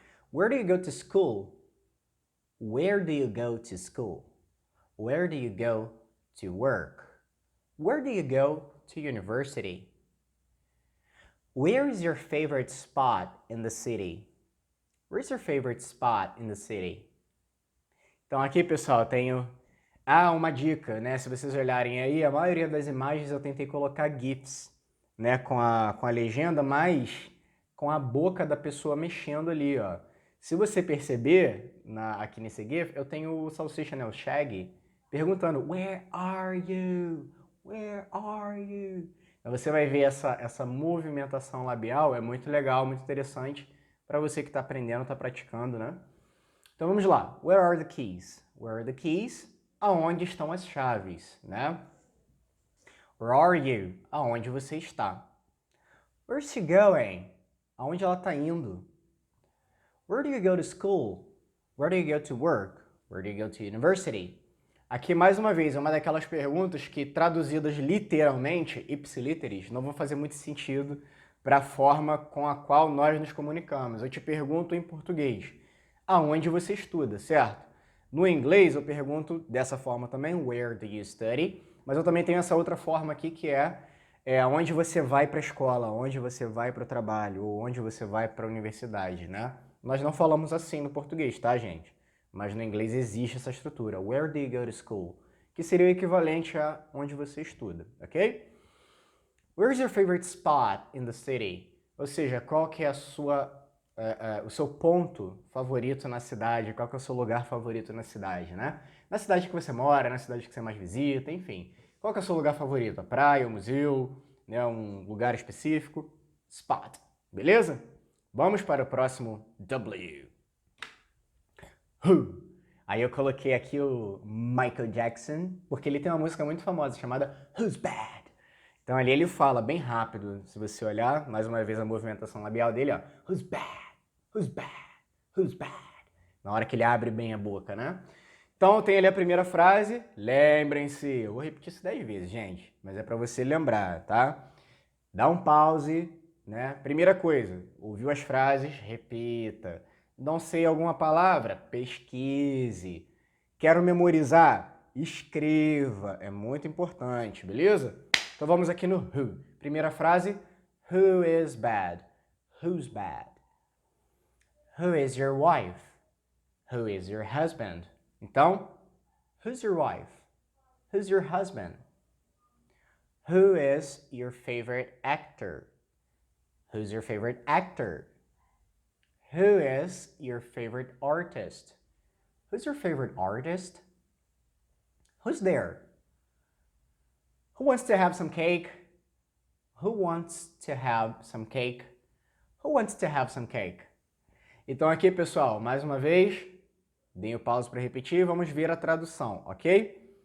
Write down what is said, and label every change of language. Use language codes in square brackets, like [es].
[en] Where do you go to school? Where do you go to school? Where do you go to work? Where do you go to university? Where is your favorite spot in the city? Where's your favorite spot in the city? [pt] Então aqui, pessoal, eu tenho uma dica, né? Se vocês olharem aí, a maioria das imagens eu tentei colocar GIFs, né? Com a legenda, mas com a boca da pessoa mexendo ali, ó. Se você perceber, aqui nesse GIF, eu tenho o Salsicha, né? O Shaggy, perguntando, [en] Where are you? Where are you? [pt] Então você vai ver essa movimentação labial, é muito legal, muito interessante para você que está aprendendo, está praticando, né? Então vamos lá. [en] Where are the keys? Where are the keys? [pt] Aonde estão as chaves, né? [en] Where are you? [pt] Aonde você está? [en] Where's she going? [pt] Aonde ela está indo? [en] Where do you go to school? Where do you go to work? Where do you go to university? [pt] Aqui, mais uma vez, é uma daquelas perguntas que, traduzidas literalmente, ipsiliteris, não vão fazer muito sentido para a forma com a qual nós nos comunicamos. Eu te pergunto em português, aonde você estuda, certo? No inglês, eu pergunto dessa forma também, [en] where do you study? [pt] Mas eu também tenho essa outra forma aqui, que é onde você vai para a escola, onde você vai para o trabalho, ou onde você vai para a universidade, né? Nós não falamos assim no português, tá, gente? Mas no inglês existe essa estrutura. [en] Where do you go to school? [pt] que seria o equivalente a onde você estuda, ok? [en] Where's your favorite spot in the city? [pt] Ou seja, qual que é o seu ponto favorito na cidade, qual que é o seu lugar favorito na cidade, né? Na cidade que você mora, na cidade que você mais visita, enfim. Qual que é o seu lugar favorito? A praia, o museu, né? Um lugar específico? Spot, beleza? Vamos para o próximo W. Who? Aí eu coloquei aqui o Michael Jackson, porque ele tem uma música muito famosa chamada Who's Bad? Então ali ele fala bem rápido, se você olhar, mais uma vez a movimentação labial dele, ó. [en] Who's bad? Who's bad? Who's bad? [pt] Na hora que ele abre bem a boca, né? Então tem ali a primeira frase, lembrem-se, eu vou repetir isso 10 vezes, gente, mas é para você lembrar, tá? Dá um pause, né? Primeira coisa, ouviu as frases, repita. Não sei alguma palavra? Pesquise. Quero memorizar? Escreva. É muito importante, beleza? Então vamos aqui no who. Primeira frase, [en] who is bad? Who's bad? Who is your wife? Who is your husband? Então, who's your wife? Who's your husband? Who is your favorite actor? Who's your favorite actor? Who is your favorite artist? Who's your favorite artist? Who's there? Who wants to have some cake? Who wants to have some cake? Who wants to have some cake? [pt] Então aqui, pessoal, mais uma vez, deem o pause para repetir, vamos ver a tradução, ok?